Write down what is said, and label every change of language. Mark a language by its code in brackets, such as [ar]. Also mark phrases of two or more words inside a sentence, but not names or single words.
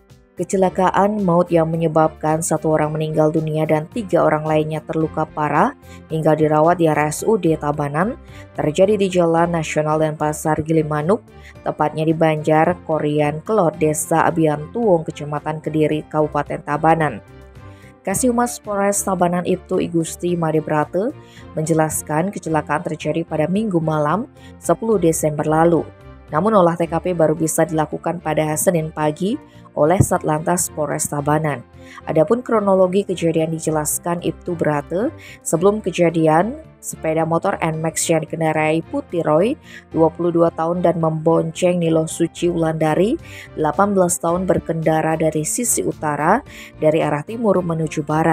[id] Kecelakaan maut yang menyebabkan 1 orang meninggal dunia dan 3 orang lainnya terluka parah hingga dirawat di RSUD Tabanan terjadi di Jalan Nasional Denpasar Gilimanuk, tepatnya di Banjar Korian Kelot, Desa Abian Tuwung, Kecamatan Kediri, Kabupaten Tabanan. Kasihumas Polres Tabanan Ibtu Igusti Madebrate menjelaskan kecelakaan terjadi pada Minggu malam 10 Desember lalu. Namun olah TKP baru bisa dilakukan pada Senin pagi oleh Satlantas Polres Tabanan. Adapun kronologi kejadian dijelaskan Ibtu Brate. Sebelum kejadian, sepeda motor NMAX yang dikendarai Putih Roy, 22 tahun dan membonceng Nilo Suci Wulandari, 18 tahun berkendara dari sisi utara dari arah timur menuju barat.